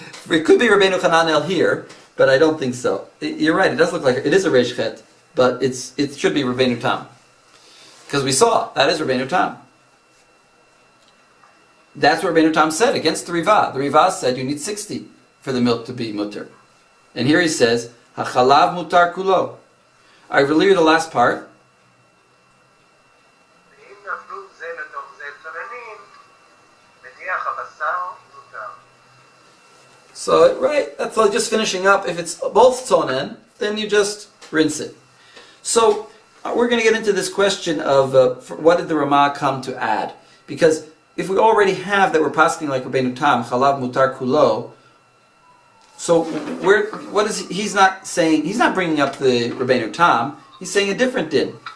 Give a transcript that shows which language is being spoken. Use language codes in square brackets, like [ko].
[en] It could be Rabbeinu Chananel here, but I don't think so. You're right. It does look like it is a Reish Chet, but it should be Rabbeinu Tam, because we saw that is Rabbeinu Tam. That's what Rabbeinu Tam said against the Rivah. The Rivah said you need 60 for the milk to be mutter, and here he says [he] hachalav mutar kulo. [en] I will read the last part. [he] ואם נפלו זה לתוך זה צוננים, מדיח הבשר מותר. [en] So, right, that's like just finishing up. If it's both tonen, then you just rinse it. So, we're going to get into this question of what did the Ramah come to add? Because if we already have that we're passing like Rabbeinu Tam, [he] Chalav Mutar Kulo, [en] so he's not saying, he's not bringing up the Rabbeinu Tam, he's saying a different din.